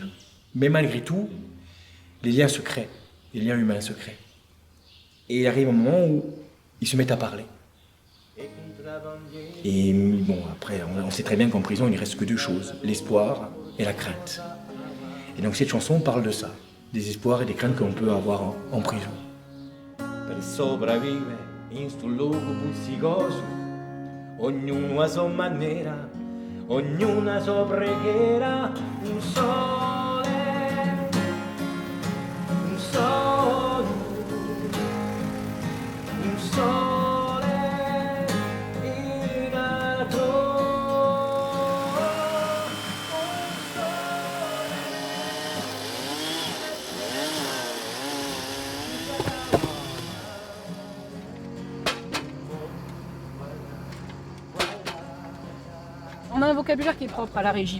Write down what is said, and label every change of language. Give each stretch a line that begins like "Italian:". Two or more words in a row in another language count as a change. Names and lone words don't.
French: Mais malgré tout, les liens se créent, les liens humains se créent. Et il arrive un moment où ils se mettent à parler. Et bon, après, on sait très bien qu'en prison, il ne reste que 2 choses, l'espoir et la crainte. Et donc cette chanson parle de ça, des espoirs et des craintes qu'on peut avoir en prison.
Italian: Per sopravvivere in sto luogo puzzicoso, ognuno a sua maniera, ognuno a sua preghiera, un sole, un sole, un sole in alto.
French: On a un vocabulaire qui est propre à la régie.